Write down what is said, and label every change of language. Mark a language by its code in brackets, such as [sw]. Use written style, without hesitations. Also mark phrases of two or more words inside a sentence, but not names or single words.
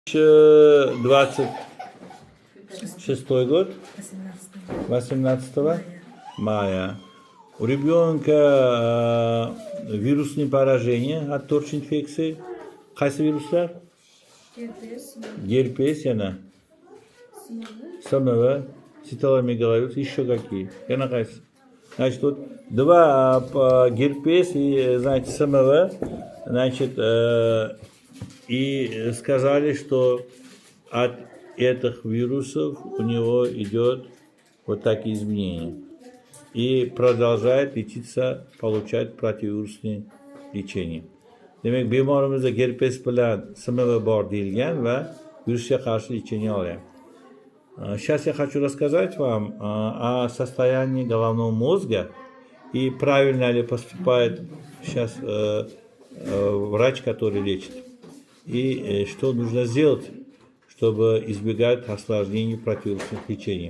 [ru] 26 год, 18 мая. У ребенка вирусные поражения от торч-инфекции. [uz] Qaysi viruslar? Герпес, yana. [ru] СМВ, циталомегаловирус, еще какие? [uz] Yana qaysi? [ru] Значит, вот два герпес и, значит, СМВ, значит, и сказали, что от этих вирусов у него идет вот такие изменения. И продолжает лечиться, получать противовирусные лечение. [uz] Demek bemorimizda gerpes bilan SMV bor deyilgan va virusga qarshi lечение olyapti. [ru] Сейчас я хочу рассказать вам о состоянии головного мозга и правильно ли поступает сейчас врач, который лечит. И что нужно сделать, чтобы избегать осложнений противовирусных лечений.